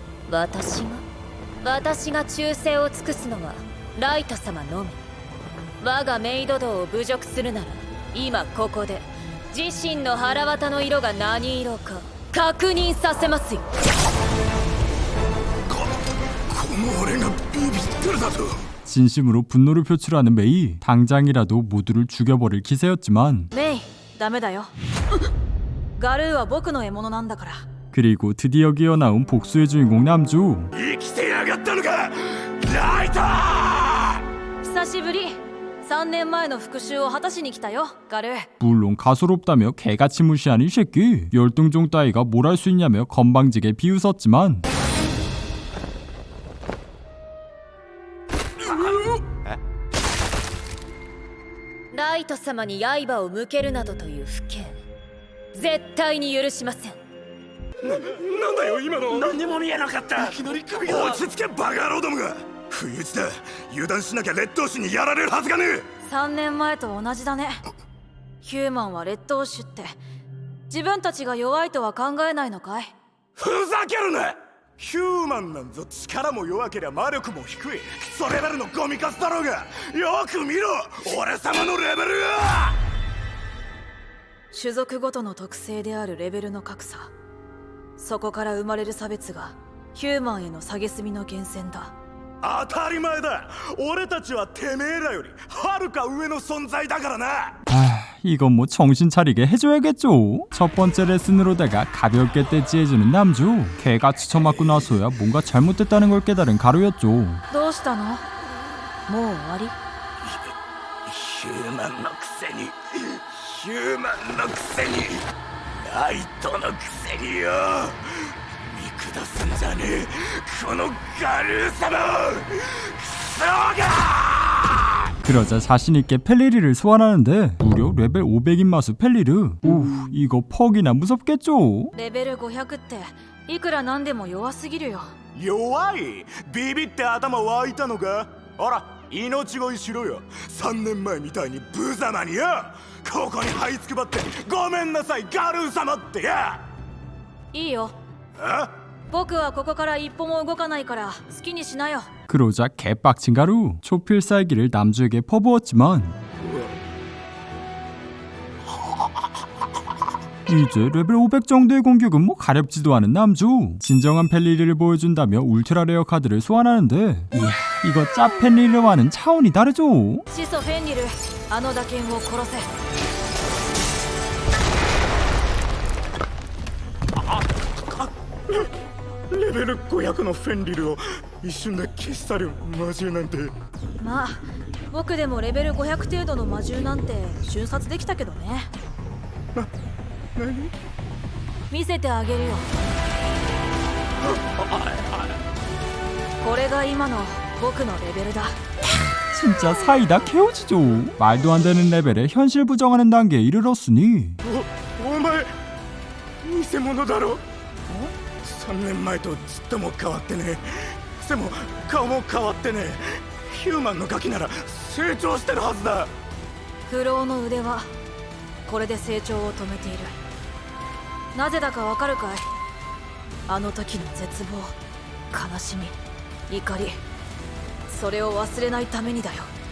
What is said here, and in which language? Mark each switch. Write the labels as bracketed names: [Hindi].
[Japanese] 私が忠誠を尽くすのはライト様のみ。我がメイド道を侮辱するなら今ここで自身の腹渡の色が何色か確認させますよ。この俺がビビってるだと。 [Korean] 진심으로 분노를 표출하는 메이. 당장이라도 모두를 죽여버릴 기세였지만 [Japanese] メイダメだよガルーは僕の獲物なんだから。 [Korean] 그리고 드디어 기어나온 복수의 주인공 남주. [Japanese] 生きてやがったのかライト。久しぶり。 3年前の復讐を果たしに来たよガルー。 [Korean] 물론 가소롭다며 개같이 무시하는 이 새끼. 열등종 따위가 뭘 할 수 있냐며 건방지게 비웃었지만 [Japanese] ライト様に刃を向けるなどという不敬、絶対に許しません。なんだよ今の。何も見えなかった。いきなり首が。落ち着けバカ野郎どもが。不意打ちだ。油断しなきゃ劣等種にやられるはずがねえ。 3年前と同じだね。ヒューマンは劣等種って自分たちが弱いとは考えないのかい？ふざけるな。ヒューマンなんぞ力も弱けりゃ魔力も低いクソレベルのゴミカスだろうが。よく見ろ俺様のレベルが。種族ごとの特性であるレベルの格差、そこから生まれる差別がヒューマンへの蔑みの源泉だ。当たり前だ。俺たちはてめえらよりはるか上の存在だからな。 [Korean] 이건 뭐 정신 차리게 해줘야겠죠. 첫 번째 레슨으로다가 가볍게 떼찌해주는 남주. 개같이 쳐맞고 나서야 뭔가 잘못됐다는 걸 깨달은 가루였죠. [Japanese] どうしたの？もう終わり？ヒューマンのくせにヒューマンのくせにライトのくせによ。見下すんじゃねえこのガルー様を。クソが。 [Korean] 그러자 자신있게 펠리리를 소환하는데 무려 레벨 500인 마수 펠리르. 오, 이거 퍽이나 무섭겠죠? [Japanese] レベル500っていくらなんでも弱すぎるよ。弱い？ビビって頭湧いたのか？ほら命乞いしろよ。 3年前みたいに無様によ。ここに這いつくばってごめんなさいガルー様ってや。いいよ。僕はここから一歩も動かないから好きにしなよ。 [Korean] 그러자 개빡친 가루. 초필살기를 남주에게 퍼부었지만 이제 레벨 500 정도의 공격은 뭐 가렵지도 않은 남주. 진정한 펠리리를 보여준다며 울트라 레어 카드를 소환하는데 이야, 이거 짭 펠리리와는 차원이 다르죠. [Japanese] 始祖フェンリル、あの打剣を殺せ。レベル500のフェンリルを一瞬で消し去る魔獣なんて。まあ僕でもレベル500程度の魔獣なんて瞬殺できたけどね。何？見せてあげるよ。これが今の僕のレベルだ。 [Korean] 진짜 사이다 케오지죠. 말도 안 되는 레벨에 현실 부정하는 단계에 이르렀으니 [Japanese] お前偽物だろ。 3年前とちっとも変わってねえ。背も顔も変わってねえ。ヒューマンのガキなら成長してるはずだ。不老の腕はこれで成長を止めている。なぜだかわかるかい？あの時の絶望、悲しみ、怒り、それを忘れないためにだよ。